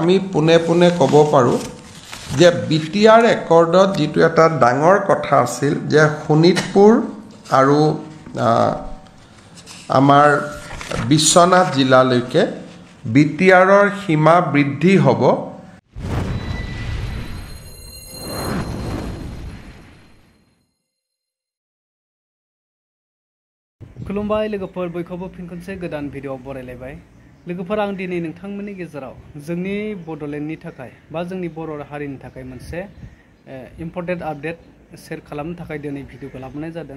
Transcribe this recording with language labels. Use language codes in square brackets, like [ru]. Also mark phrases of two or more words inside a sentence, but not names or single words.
[as] আমি পুনে পুনে ক'ব পাৰোঁ যে বিটিআৰ একৰ্ডত যিটো এটা ডাঙৰ কথা আছিল যে শোণিতপুৰ আৰু আমাৰ বিশ্বনাথ জিলালৈকে বিটিআৰৰ সীমা বৃদ্ধি হ'ব। [brx] खुलुमबाय लोगोफोर बयखौबो फिन खनसे गोदान भिडिअ बरायलायबाय। लोगोफोर आं दिनै नोंथांमोननि गेजेराव जोंनि बड'लेण्डनि थाखाय बा जोंनि बर' हारिनि थाखाय मोनसे [en] important update share [brx] खालामनो थाखाय दिनै भिडिअखौ लाबोनाय जादों।